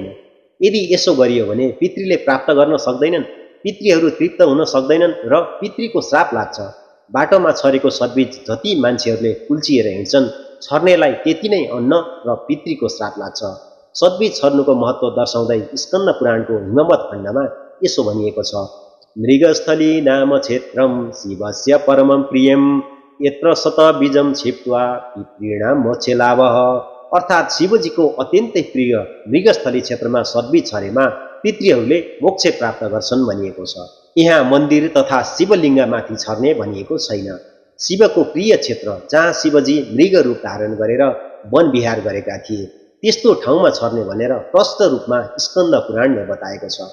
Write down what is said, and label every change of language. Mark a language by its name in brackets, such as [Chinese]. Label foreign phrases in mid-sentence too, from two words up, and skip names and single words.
[Nepali] यदि यसो गरियो भने पितृले प्राप्त गर्न सक्दैनन्, पितृहरू तृप्त हुन सक्दैनन् र पितृको श्राप लाग्छ। बाटोमा छरेको सद्बीज जति मान्छेहरूले कुल्चिएर हिँड्छन्, छर्नेलाई त्यति नै अन्न र पितृको श्राप लाग्छ। सद्बीज छर्नुको महत्त्व दर्शाउँदै स्कन्द पुराणको हिमवत् खण्डमा यसो भनिएको छ: [Sanskrit] मृगस्थली नाम क्षेत्रम शिवस्य परमं प्रियम यत्र शत बीजम छिप्त्वा पितॄणां मोक्षे लाभः। [Nepali] अर्थात् शिवजीको अत्यन्तै प्रिय मृगस्थली क्षेत्रमा सद्बीज छरेमा पितृहरूले मोक्ष प्राप्त गर्छन् भनिएको छ। यहाँ मन्दिर तथा शिवलिङ्गमाथि छर्ने भनिएको छैन। शिवको प्रिय क्षेत्र जहाँ शिवजी मृग रूप धारण गरेर वन विहार गरेका थिए, त्यस्तो ठाउँमा छर्ने भनेर प्रष्ट रूपमा स्कन्द पुराणले बताएको छ।